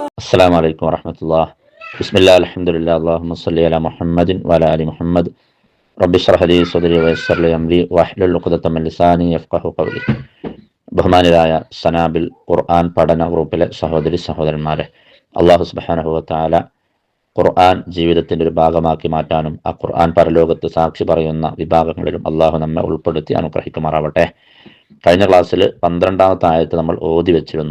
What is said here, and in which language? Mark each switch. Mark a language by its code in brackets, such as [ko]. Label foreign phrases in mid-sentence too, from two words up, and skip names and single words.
[ar] السلام عليكم ورحمة الله. بسم الله الحمد لله اللهم صل على محمد وعلى آل محمد. رب اشرح لي صدري ويسر لي أمري واحلل عقدة من لساني يفقهوا قولي. [ml] ബഹുമാനിയായ സനാബിൽ ഖുർആൻ പഠന ഗ്രൂപ്പിലെ സഹോദരന്മാരെ, [ar] الله سبحانه وتعالى [ml] ഖുർആൻ ജീവിതത്തിന്റെ ഒരു ഭാഗമാക്കി മാറ്റാനും ആ ഖുർആൻ പരലോകത്ത് സാക്ഷി പറയുന്ന വിഭാഗങ്ങളിലും അള്ളാഹു നമ്മെ ഉൾപ്പെടുത്തി അനുഗ്രഹിക്കുമാറാവട്ടെ. കഴിഞ്ഞ ക്ലാസ്സിൽ 12ാമത്തെ ആയത്ത് നമ്മൾ ഓതി വെച്ചിരുന്നു.